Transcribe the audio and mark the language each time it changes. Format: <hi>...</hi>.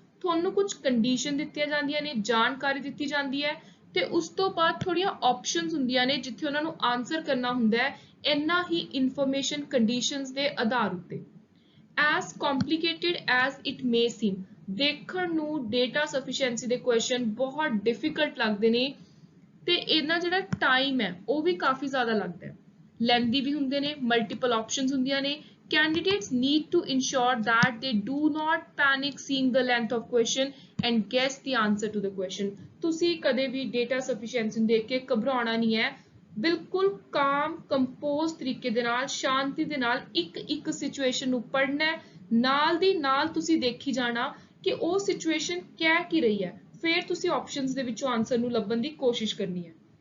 <pa>ਤੁਹਾਨੂੰ ਕੁਝ ਕੰਡੀਸ਼ਨ ਦਿੱਤੀਆਂ ਜਾਂਦੀਆਂ ਨੇ, ਜਾਣਕਾਰੀ ਦਿੱਤੀ ਜਾਂਦੀ ਹੈ ਤੇ ਉਸ ਤੋਂ ਬਾਅਦ ਥੋੜੀਆਂ ਆਪਸ਼ਨਸ ਹੁੰਦੀਆਂ ਨੇ ਜਿੱਥੇ ਉਹਨਾਂ ਨੂੰ ਆਨਸਰ ਕਰਨਾ ਹੁੰਦਾ ਹੈ ਇੰਨਾ ਹੀ ਇਨਫੋਰਮੇਸ਼ਨ ਕੰਡੀਸ਼ਨਸ ਦੇ ਆਧਾਰ ਉੱਤੇ।</pa> <en>as complicated as it may seem,</en> <pa>ਦੇਖਣ ਨੂੰ ਡੇਟਾ ਸਫੀਸ਼ੀਐਂਸੀ ਦੇ ਕੁਐਸਚਨ ਬਹੁਤ ਡਿਫਿਕਲਟ ਲੱਗਦੇ ਨੇ ਤੇ ਇਹਨਾਂ ਜਿਹੜਾ ਟਾਈਮ ਹੈ ਉਹ ਵੀ ਕਾਫੀ ਜ਼ਿਆਦਾ ਲੱਗਦਾ ਹੈ, ਲੈਂਦੀ ਵੀ ਹੁੰਦੇ ਨੇ, ਮਲਟੀਪਲ ਆਪਸ਼ਨਸ ਹੁੰਦੀਆਂ ਨੇ।</pa> <en>Candidates need to ensure that they do not panic seeing the length of question and guess the answer to the question।</en> <pa>ਤੁਸੀਂ ਕਦੇ ਵੀ ਡੇਟਾ ਸਫੀਸ਼ੀਐਂਸੀ ਨੂੰ ਦੇਖ ਕੇ ਘਬਰਾਉਣਾ ਨਹੀਂ ਹੈ, ਬਿਲਕੁਲ ਕਾਮ ਕੰਪੋਜ਼ ਤਰੀਕੇ ਦੇ ਨਾਲ, ਸ਼ਾਂਤੀ ਦੇ ਨਾਲ ਇੱਕ ਸਿਚੁਏਸ਼ਨ ਨੂੰ ਪੜ੍ਹਨਾ ਹੈ, ਨਾਲ ਦੀ ਨਾਲ ਤੁਸੀਂ ਦੇਖੀ ਜਾਣਾ ਕਿ ਉਹ ਸਿਚੁਏਸ਼ਨ ਕਹਿ ਕੀ ਰਹੀ ਹੈ, ਫਿਰ ਤੁਸੀਂ ਆਪਸ਼ਨਸ ਦੇ ਵਿੱਚੋਂ ਆਨਸਰ ਨੂੰ ਲੱਭਣ ਦੀ ਕੋਸ਼ਿਸ਼ ਕਰਨੀ ਹੈ।</pa>